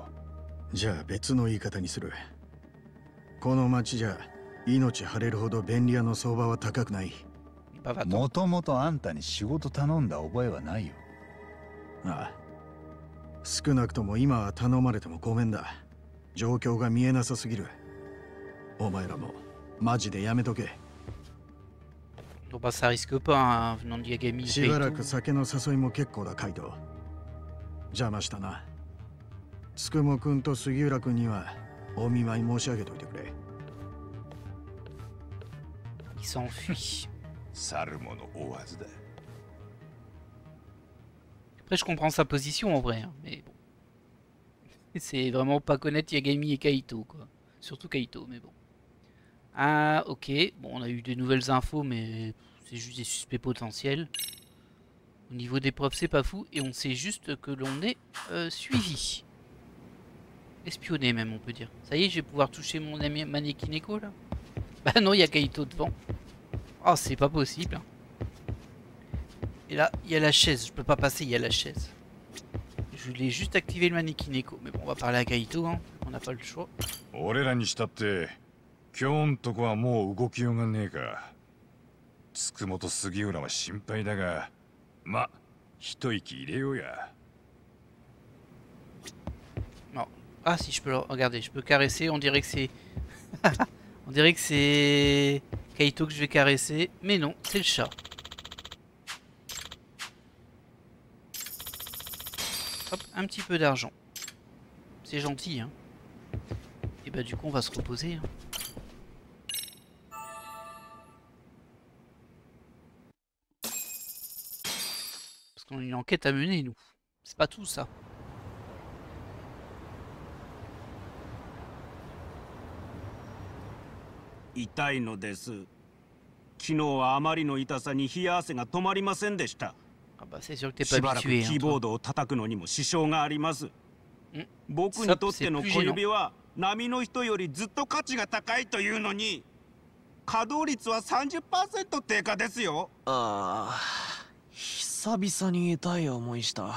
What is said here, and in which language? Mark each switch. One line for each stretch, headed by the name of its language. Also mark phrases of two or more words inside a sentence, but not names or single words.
Japanese: じゃあ別の言い方にする。この町じゃ命張れるほど便利屋の相場は高くない。もともとあんたに仕事頼んだ覚えはないよ。ああ、少なくとも今は頼まれてもごめんだ。状況が見えなさすぎる。お前らもマジでやめとけ。
French: Bon bah ça risque pas, hein, venant de Yagami.
Japanese: しばらく酒の誘いも結構だ、カイト。邪魔したな。つくもくんと杉浦くんにはお見舞い申し上げといてくれ。
French: Il s'enfuit.
Japanese: 去る者追わずだ。
French: Après je comprends sa position en vrai, hein, mais bon. C'est vraiment pas connaître Yagami et Kaito quoi. Surtout Kaito, mais bon. Ah ok, bon on a eu des nouvelles infos mais c'est juste des suspects potentiels. Au niveau des preuves c'est pas fou et on sait juste que l'on est suivi. Espionné même on peut dire. Ça y est, je vais pouvoir toucher mon ami Manekineko là. Bah non, il y a Kaito devant. Oh c'est pas possible. Hein. Et là, il y a la chaise, je peux pas passer, il y a la chaise. Je voulais juste activer le Manekineko, mais bon on va parler à Kaito, hein. On n'a pas le choix.
Japanese: 俺らにしたって今日んとこはもう動きようがねえか。つくもと杉浦は心配だが、ま、一息入れようや。
French: Non. Ah si je peux le regarder, je peux caresser, on dirait que c'est... on dirait que c'est Kaito que je vais caresser, mais non, c'est le chat. Hop, un petit peu d'argent. C'est gentil, hein. Et bah du coup on va se reposer, hein. Parce qu'on a une enquête à mener, nous. C'est pas tout ça.
Japanese: 痛いのです。昨日はあまりの痛さに冷や汗が止まりませんでした。
French: Ah bah c'est sûr que t'es
Japanese: し
French: pas
Japanese: ばらく
French: habitué,
Japanese: キ
French: hein,
Japanese: ーボー
French: toi.
Japanese: ドを叩くのにも支障があります。僕
French: Ça,
Japanese: にとっ
French: c'est
Japanese: ての
French: plus
Japanese: 小
French: gênant.
Japanese: 指は波の人よりずっと価値が高いというのに稼働率は 30% 低下ですよ。ああ、久々に痛い思いした。